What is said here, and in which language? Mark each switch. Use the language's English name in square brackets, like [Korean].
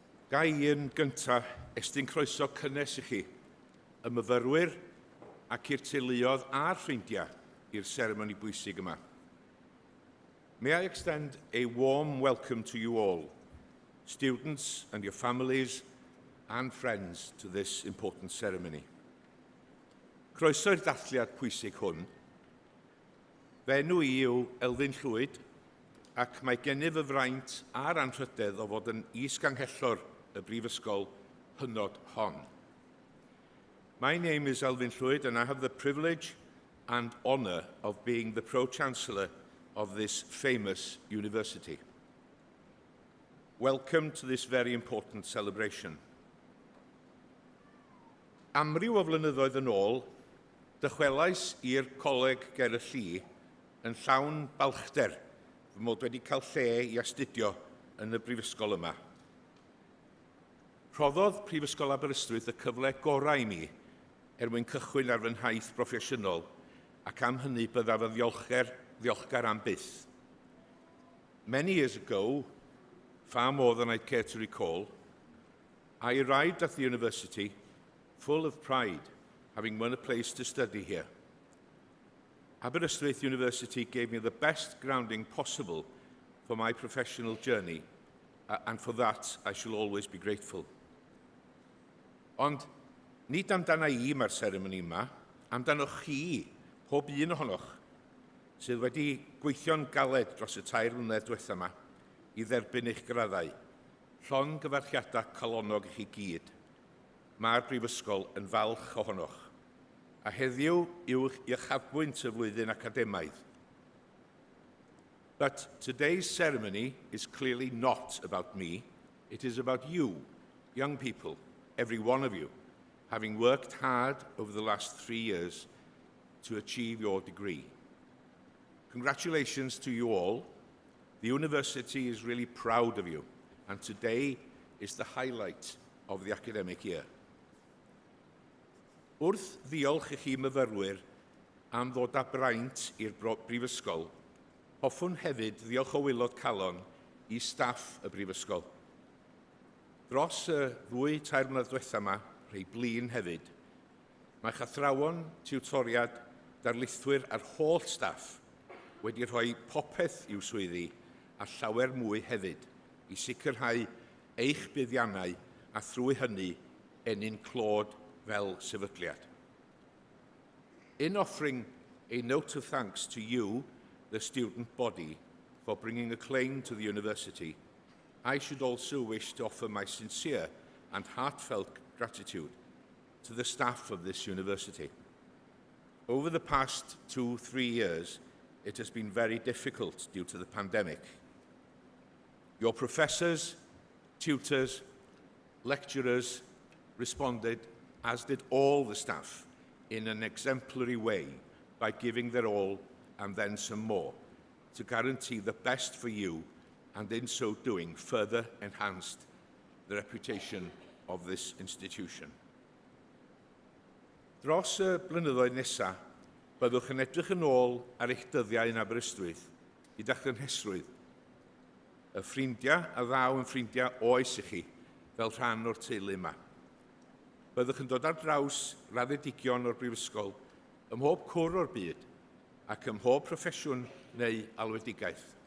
[Welsh] Gai un gyntaf estyn croeso cynnes i chi, y myfyrwyr ac i'r teuluodd a'r ffrindiau i'r seremoni bwysig yma. [English] May I extend a warm welcome to you all, students and your families and friends to this important ceremony. [Welsh] Croeso i'r dathliad pwysig hwn. Fe enw I yw Elfyn Llwyd ac mae gennyf y fraint a'r anrhydedd o fod yn is-ganghellor y brifysgol hynod hon. [English] My name is Elfyn Llwyd and I have the privilege and honour of being the Pro-Chancellor of this famous university. Welcome to this very important celebration. [Welsh] Amryw o flynyddoedd yn ôl, dychwelais i'r Coleg Ger y Llu yn llawn balchder fy mod wedi cael lle I astudio yn y brifysgol yma. Rhoddodd Prifysgol Aberystwyth y cyfle gorau I mi mwyn cychwyn ar fy nhaith broffesiynol ac am hynny byddaf yn ddiolchgar am byth. [English] Many years ago, far more than I'd care to recall, I arrived at the university full of pride, having won a place to study here. Aberystwyth University gave me the best grounding possible for my professional journey, and for that I shall always be grateful. [Welsh] Ond, nid amdana I mae'r seremoni yma, amdanoch chi, pob un ohonoch, sydd wedi gweithio'n galed dros y 2 mlynedd diwethaf yma I dderbyn eich graddau, llongyfarchiadau calonog I chi gyd. Mae'r brifysgol yn falch ohonoch, a heddiw yw'ch uchafbwynt y flwyddyn academaidd. [English] But today's ceremony is clearly not about me. It is about you, young people, every one of you, having worked hard over the last 3 years to achieve your degree. Congratulations to you all. The university is really proud of you, and today is the highlight of the academic year. [Welsh] Wrth ddiolch I chi myfyrwyr am ddod â braint i'r brifysgol, hoffwn hefyd ddiolch o waelod calon I staff y brifysgol. Dros y 2-3 mlynedd diwethaf yma, rhai blin hefyd, mae chathrawon tiwtoriad darlithwyr a'r holl staff wedi rhoi popeth i'w swyddi a llawer mwy hefyd I sicrhau eich buddiannau a thrwy hynny ennyn clod fel sefydliad. [English] In offering a note of thanks to you, the student body, for bringing acclaim to the university, I should also wish to offer my sincere and heartfelt gratitude to the staff of this university. Over the past 2-3 years, it has been very difficult due to the pandemic. Your professors, tutors, lecturers responded, as did all the staff, in an exemplary way by giving their all and then some more to guarantee the best for you and in so doing further enhanced the reputation of this institution. [Welsh] Dros y blynyddoedd nesaf, byddwch yn edrych yn ôl ar eich dyddiau yn Aberystwyth gyda'ch gynhesrwydd. Y ffrindiau a ddaw yn ffrindiau oes I chi fel rhan o'r teulu yma. Byddwch yn dod ar draws raddedigion o'r brifysgol ym mhob cwr o'r byd ac ym mhob proffesiwn neu alwedigaeth.